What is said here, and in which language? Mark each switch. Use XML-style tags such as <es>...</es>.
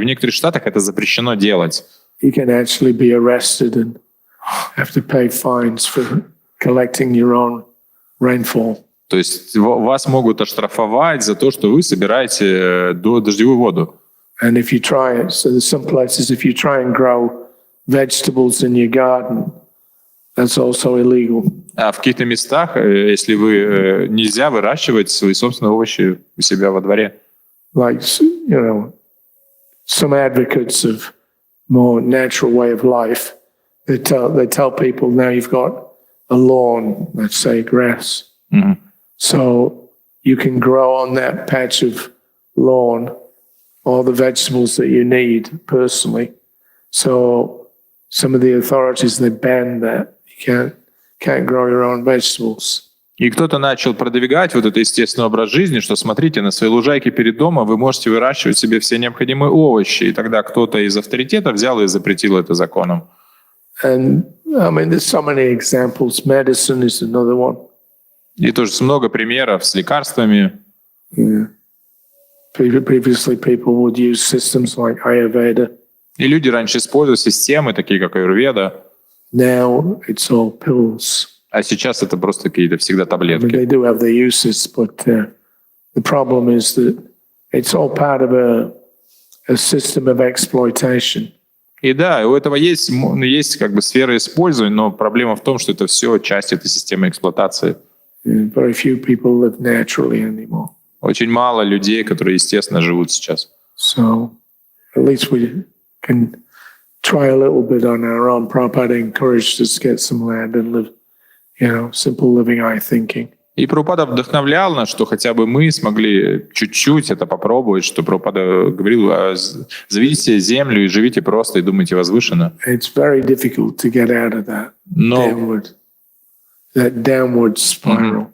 <ru>В некоторых штатах это запрещено делать.</ru> <en>You can actually be arrested and have to pay fines for collecting your own rainfall.</en> <ru>То есть вас могут оштрафовать за то, что вы собираете дождевую воду.</ru> <en>And if you try it, so there's some places if you try and grow vegetables in your garden, that's also illegal.</en> <ru>А в каких-то местах, если вы нельзя выращивать свои собственные овощи у себя во дворе.</ru> <en>Like, some advocates of more natural way of life, they tell people now you've got a lawn, let's say grass. Mm-hmm. So you can grow on that patch of lawn all the vegetables that you need personally. So some of the authorities, they ban that. You can't grow your own vegetables.</en> <ru>И кто-то начал продвигать вот этот естественный образ жизни, что смотрите, на своей лужайке перед домом вы можете выращивать себе все необходимые овощи. И тогда кто-то из авторитета взял и запретил это законом.</ru> <en>And I mean, there's so many examples. Medicine is another one.</en> <ru>И тоже много примеров с лекарствами.</ru> <en>Yeah. Previously, people would use systems like Ayurveda.</en> <ru>И люди раньше использовали системы, такие как аюрведа.</ru> <en>Now it's all pills.</en> <ru>А сейчас это просто какие-то всегда</ru> <en>I mean,</en> <ru>таблетки.</ru> <en>they do have their uses, but the problem is that it's all part of a system of exploitation.</en> <ru>И да, у этого есть как бы сфера использования, но проблема в том, что это все часть этой системы эксплуатации.</ru> <en>Very few people live naturally anymore.</en> <ru>Очень мало людей, которые естественно живут сейчас.</ru> <en>So at least we can try a little bit on our own. Prabhupada encouraged us to get some land and live, simple living eye thinking.</en> <ru>И Прабхупада вдохновлял нас, что хотя бы мы смогли чуть-чуть это попробовать, что Прабхупада говорил, заведите землю и живите просто, и думайте возвышенно.</ru> <en>It's very difficult to get out of that downward spiral.</en>